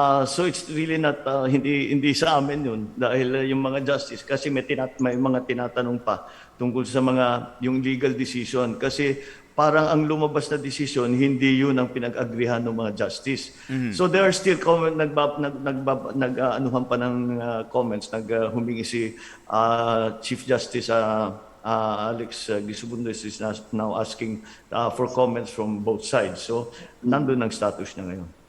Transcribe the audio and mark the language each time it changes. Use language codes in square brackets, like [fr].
[en] So it's really not [tl] hindi sa amin yun dahil yung mga justice kasi may mga tinatanong pa tungkol sa yung legal decision kasi parang ang lumabas na decision hindi yun ang pinag-agrihan ng mga justice. [en] So there are still [tl] nag-anuhan pa ng comments, humingi si [en] Chief Justice Alex Gisubundes is now asking for comments from both sides. [tl] So nandun ang status niya ngayon.